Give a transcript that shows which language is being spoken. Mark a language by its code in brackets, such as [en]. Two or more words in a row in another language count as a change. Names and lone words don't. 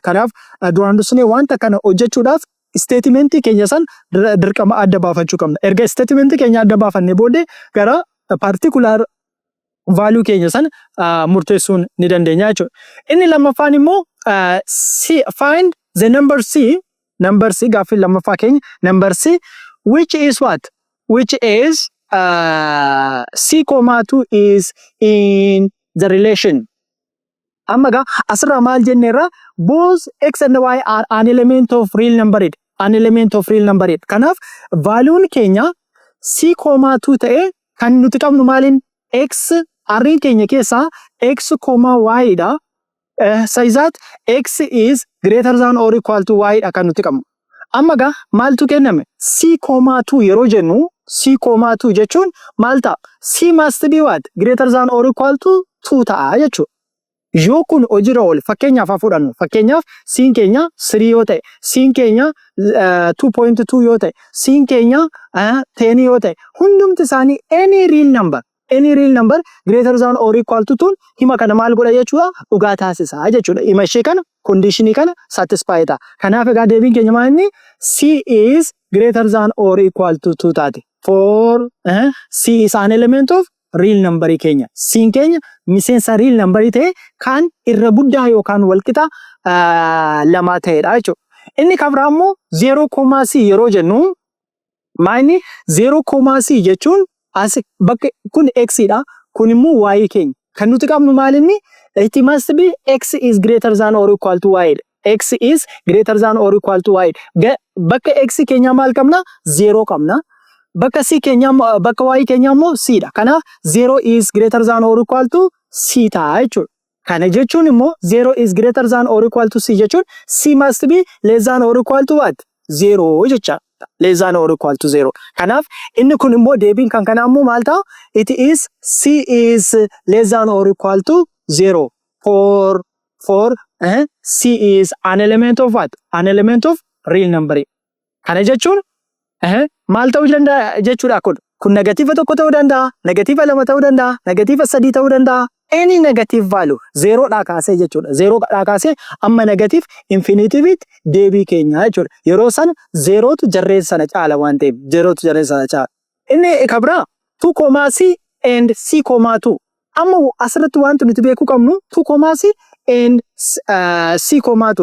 [om] Kanaaf duraan dursanii wanta kana hojjechuudhaaf statementii keenya san dirqama adda baafachuu qabna. Erga statementii keenya adda baafannee booddee gara [en] particular value [om] keenya san murteessuun ni dandeenya jechuudha. Inni lammaffaan immoo [en] find the number C [om] gaaffii lammaffaa keenya [en] number C which is what? Which is C, 2 is in the relation. [om] Amma gaa asirraa maal jenneerra [en] both x and y are an element of real number. [om] Kanaaf valuun keenya C, 2 ta'e kan nuti qabnu maaliin x arriin keenya keessaa x, y dha. [en] Says that x is greater than or equal to y [om] dha kan nuti qabnu. Amma gaa maaltu kenname C, 2 yeroo jennu C, 2 jechuun maal ta'a? [en] C must be what? Greater than or equal to 2 [om] ta'a jechuudha. Yoo kun hojiirra oole fakkeenyaaf haa fudhannu. Fakkeenyaaf C keenya 3 yoo ta'e, C keenya 2.2 yoo ta'e, C keenya 10 yoo ta'e, hundumti isaanii [en] any real number greater than or equal to 2 [om] hima kana maal godha jechuudha? Dhugaa taasisaa jechuudha. Hima ishee kana conditionii kana satisfy ta'a. Kanaaf egaa deebiin keenya maal inni [en] C is greater than or equal to 2 [om] taate. [en] For C is an element of real number keenya. [om] C keenya miseensa [en] real number [om] ta'e kan irra guddaa yookaan walqixa lama ta'edha jechuudha. Inni kan biraa immoo 0,c yeroo jennu maayini 0,c jechuun as bakka kun x dha, kun immoo y keenya. Kan nuti qabnu maal inni [en] it must be x is greater than or equal to y. X is greater than or equal to y. [om] Bakka x keenya maal qabna? 0 qabna. Bakka C keenya bakka y keenya immoo C dha. [en] Kanaaf 0 is greater than or equal to C [om] ta'a jechuudha. Kana jechuun immoo [en] 0 is greater than or equal to C jechuun C must be less than or equal to what? 0 jecha. Less than or equal to 0. [om] Kanaaf inni kun immoo deebiin kan kana immoo maal ta'a? [en] It is C is less than or equal to 0. For C is an element of what? An element of real number. [om] Kana jechuun maal ta'uu danda'a jechuudha kun negatiiva tokko ta'uu danda'a, negatiiva 2 ta'uu danda'a, negatiiva 3 ta'uu danda'a. [en] Any negative value [om] 0 dhaa kaasee jechuudha. 0 dhaa kaasee amma [en] negative infinitivitti [om] deebii keenya jechuudha. Yeroo sana 0tu jarreen sana caala waan ta'eef 0tu jarreen sana caala. Inni kan biraa 2,c and C,2. Amma asirratti wanti nuti beekuu qabnu 2,c and C,2.